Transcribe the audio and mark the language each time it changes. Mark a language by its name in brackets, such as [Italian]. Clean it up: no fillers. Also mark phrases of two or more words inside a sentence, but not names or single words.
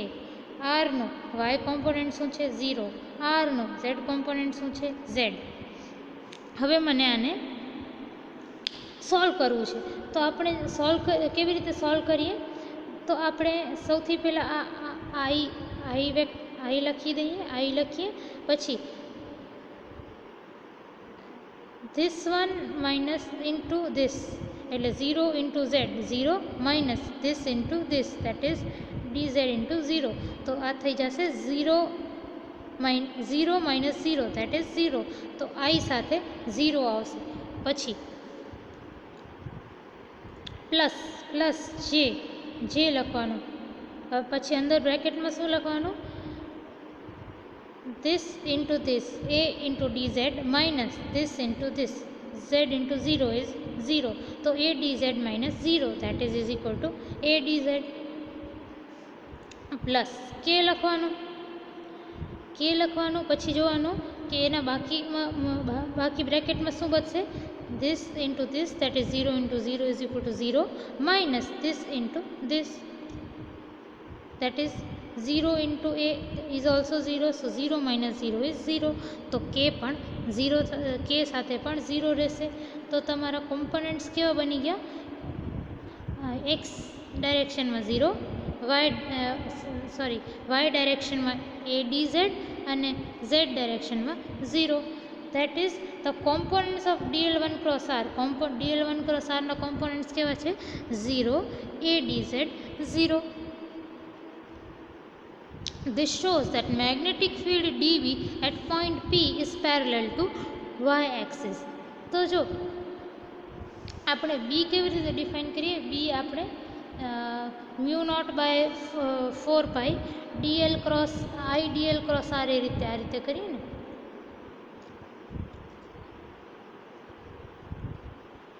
[Gujarati] rનો y કોમ્પોનન્ટ શું છે? 0. rનો z કોમ્પોનન્ટ શું છે? z. હવે મને આને સોલ્વ કરવું છે. તો આપણે કેવી રીતે સોલ્વ કરીએ? તો આપણે સૌથી પહેલાં આ i લખી દઈએ, i લખીએ. [English] પછી this one minus into this એટલે 0 into z, 0 minus this into this, that is dz into 0. [Gujarati] તો આ થઈ જશે 0 minus 0, [English] that is [Gujarati] 0. તો i સાથે 0 આવશે. પછી પ્લસ j લખવાનું. પછી અંદર બ્રેકેટમાં શું લખવાનું? [English] this into this, a into dz minus this into this, z into 0 is 0. તો a dz minus 0, that is equal to a dz. [Gujarati] પ્લસ k લખવાનું. પછી જોવાનું કે એના બાકી બ્રેકેટમાં શું બચશે? [English] this into this, that is 0 into 0 is equal to 0 minus this into this, that is 0 into a is also 0, so 0 minus 0 is 0. [Gujarati] તો k પણ 0, k સાથે પણ 0 રહેશે. તો તમારા કોમ્પોનન્ટ્સ કેવા બની ગયા? x ડાયરેક્શનમાં 0, y ડાયરેક્શનમાં a dz અને z ડાયરેક્શનમાં 0. [English] that is the components of dl1 cross r. [Gujarati] dl1 cross r ના કોમ્પોનન્ટ્સ કેવા છે? 0, a dz 0. [English] This shows that magnetic field dv at point P is parallel to y-axis. [Gujarati] તો જો આપણે b કેવી રીતે ડિફાઇન કરીએ? b આપણે μ0/4π dl ક્રોસ i dl ક્રોસ r એ રીતે કરીએ ને.